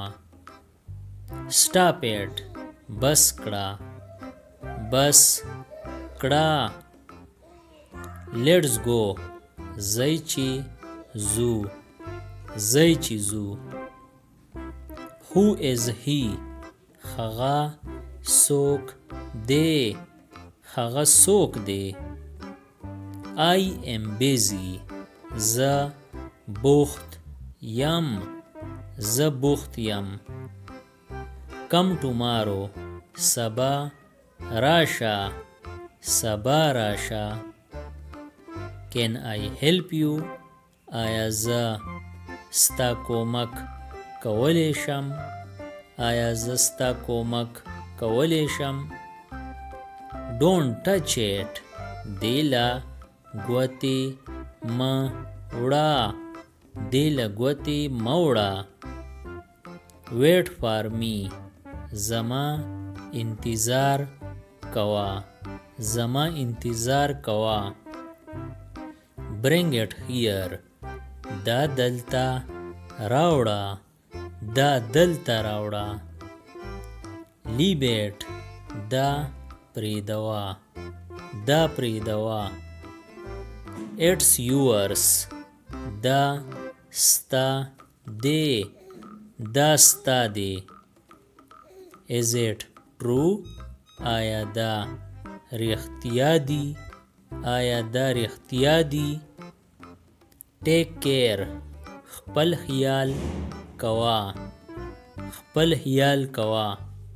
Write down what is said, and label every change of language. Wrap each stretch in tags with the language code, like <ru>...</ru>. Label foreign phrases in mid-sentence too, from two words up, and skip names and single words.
<en>Stop it.</en> <ps>بس کړه. بس کړه.</ps> <en>Let's go.</en> <ps>ځئ چې ځو. ځئ چې ځو.</ps> <en>Who is he?</en> <ps>هغه څوک دی. هغه څوک دی.</ps> <en>I am busy.</en> <ps>زه بوخت یم. زه بوخت یم.</ps> <en>Come tomorrow.</en> <ps>سبا راشه. سبا راشه.</ps> <en>Can I help you?</en> <ps>آیا زه ستا کومک کولی شم؟ آیا زه ستا کومک کولی شم؟</ps> <en>Don't touch it.</en> <ps>دیله ګوتې مه وړه. دیله ګوتې مه وړه.</ps> <en>Wait for me.</en> <ps>زما انتظار کوه. زما انتظار کوه.</ps> <en>Bring it here.</en> <ps>دا دلته راوړه. دا دلته راوړه.</ps> <en>Leave it.</en> <ps>دا پریږدوه. دا پریږدوه.</ps> <en>It's yours.</en> <ps>دا ستا دی. دا ستا دی.</ps> <en>Is it true?</en> <ps>آیا دا رښتیا دی؟ آیا دا رښتیا دی؟</ps> <en>Take care.</en> <ps>خپل خیال کوه. خپل خیال کوه.</ps>